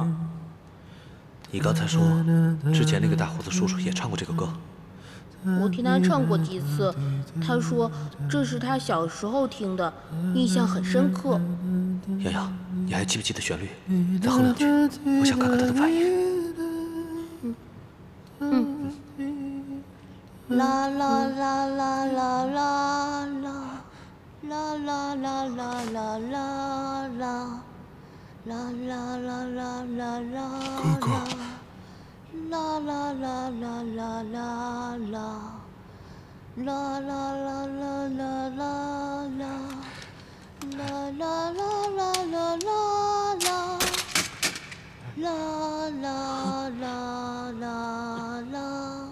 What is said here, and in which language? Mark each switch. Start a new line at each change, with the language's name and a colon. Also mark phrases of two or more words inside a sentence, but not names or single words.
Chinese: 你刚才说，之前那个大胡子叔叔也唱过这个歌。我听他唱过几次，他说这是他小时候听的，印象很深刻。洋洋，你还记不记得旋律？再哼两句，我想看看他的反应。啦啦啦啦啦啦啦。啦啦啦啦啦啦啦，啦啦啦啦啦啦，哥哥，啦啦啦啦啦啦啦，啦啦啦啦啦啦啦，啦啦啦啦啦啦啦，啦啦啦啦啦，